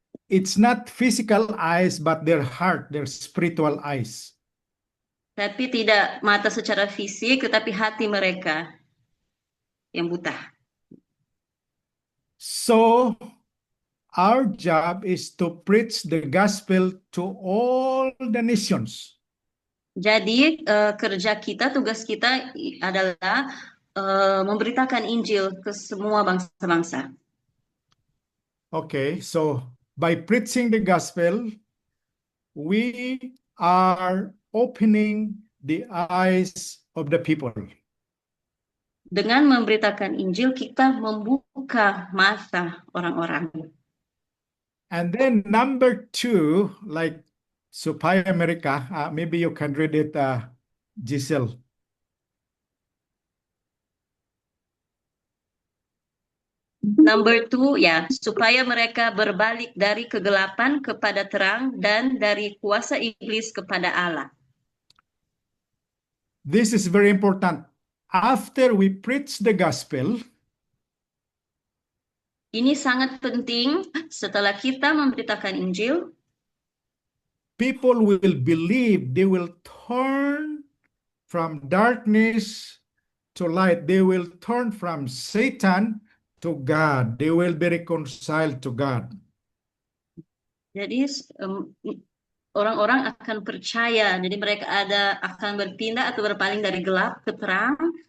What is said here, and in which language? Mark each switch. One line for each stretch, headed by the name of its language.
English: it's not physical eyes, but their heart, their spiritual eyes.
Indonesian: Tapi tidak mata secara fisik, tetapi hati mereka yang buta.
English: So our job is to preach the gospel to all the nations.
Indonesian: Jadi kerja kita, tugas kita adalah memberitakan Injil ke semua bangsa-bangsa.
English: Okay, so by preaching the gospel, we are opening the eyes of the people.
Indonesian: Dengan memberitakan Injil, kita membuka mata orang-orang.
English: And then number 2, like Supaya America, maybe you can read it, Giselle.
Indonesian: Number 2, ya, supaya mereka berbalik dari kegelapan kepada terang dan dari kuasa iblis kepada Allah.
English: This is very important. After we preach the gospel,
Indonesian: Ini sangat penting setelah kita memberitakan Injil,
English: people will believe, they will turn from darkness to light. They will turn from Satan to God. They will be reconciled to God.
Indonesian: jadi orang-orang akan percaya. Jadi mereka akan berpindah atau berpaling dari gelap ke terang.